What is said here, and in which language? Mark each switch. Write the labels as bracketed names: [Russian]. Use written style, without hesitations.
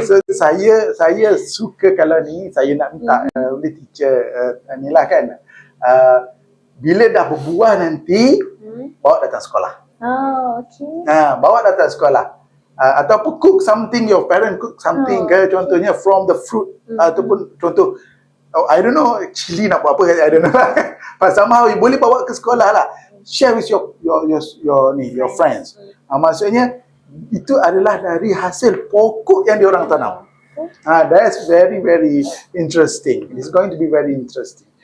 [Malay] So saya suka kalau ni, saya nak minta oleh teacher ni lah kan, bila dah berbuah nanti bawa datang sekolah. Bawa datang sekolah. [English] Ataupun cook something, your parent cook something [Malay] ke, contohnya [English] from the fruit, [Malay] ataupun contoh [English] I don't know, [Malay] cili nak buat apa, [English] I don't know. But somehow you [Malay] boleh bawa ke sekolah lah. [English] Share with your friends. [Malay] Maksudnya itu adalah dari hasil pokok yang diorang tanam. [English] That's very very interesting. It's going to be very interesting.